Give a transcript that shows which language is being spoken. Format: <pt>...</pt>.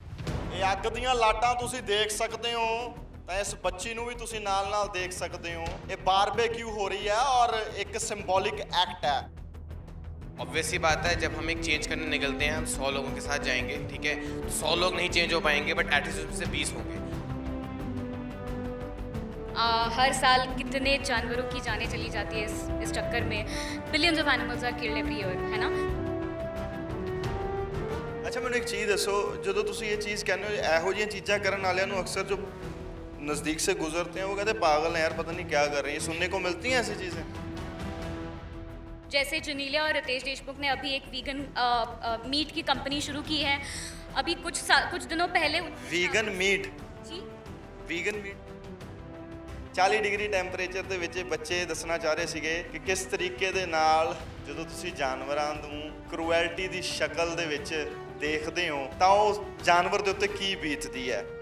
<pa>ਇਹ ਅੱਗ ਦੀਆਂ ਲਾਟਾਂ ਤੁਸੀਂ ਦੇਖ ਸਕਦੇ ਹੋ ਤਾਂ ਇਸ ਬੱਚੀ ਨੂੰ ਵੀ ਤੁਸੀਂ ਨਾਲ-ਨਾਲ ਦੇਖ ਸਕਦੇ ਹੋ। ਇਹ ਬਾਰਬੇਕਿਊ ਹੋ ਰਹੀ ਹੈ</pa> <hi>और एक सिंबॉलिक एक्ट है। ऑब्वियस सी बात है, जब हम एक चेंज करने निकलते हैं हम 100 लोगों के साथ जाएंगे, ठीक है। तो 100 लोग नहीं चेंज हो पाएंगे, बट एटलीस्ट उसमें से 20 होंगे। हर साल कितने जानवरों की जानें चली जाती है इस चक्कर में।</hi> <en>Billions of animals are killed every year, है ना।</en> <pa>ਅੱਛਾ ਮੈਨੂੰ ਇੱਕ ਚੀਜ਼ ਦੱਸੋ, ਜਦੋਂ ਤੁਸੀਂ ਇਹ ਚੀਜ਼ ਕਹਿੰਦੇ ਹੋ ਇਹੋ ਜਿਹੀਆਂ ਚੀਜ਼ਾਂ ਕਰਨ ਵਾਲਿਆਂ ਨੂੰ ਅਕਸਰ ਜੋ</pa> <hi>नज़दीक से गुजरते हैं वो कहते हैं पागल हैं यार, पता नहीं क्या कर रहे हैं। ये सुनने को मिलती हैं ऐसी चीज़ें। जैसे चुनीला और रितेश देशमुख ने अभी एक वीगन मीट की कंपनी शुरू की है। अभी कुछ दिनों पहले वीगन मीट जी</hi> <pa>वीगन मीट 40 ਡਿਗਰੀ ਟੈਂਪਰੇਚਰ ਦੇ ਵਿੱਚ ਬੱਚੇ ਦੱਸਣਾ ਚਾਹ ਰਹੇ ਸੀਗੇ ਕਿ ਕਿਸ ਤਰੀਕੇ ਦੇ ਨਾਲ ਜਦੋਂ ਤੁਸੀਂ ਜਾਨਵਰਾਂ ਨੂੰ ਕਰੂਐਲਟੀ ਦੀ ਸ਼ਕਲ ਦੇ ਵਿੱਚ ਦੇਖਦੇ ਹੋ ਤਾਂ ਉਹ ਜਾਨਵਰ ਦੇ ਉੱਤੇ ਕੀ ਬੀਤਦੀ ਹੈ।</pa>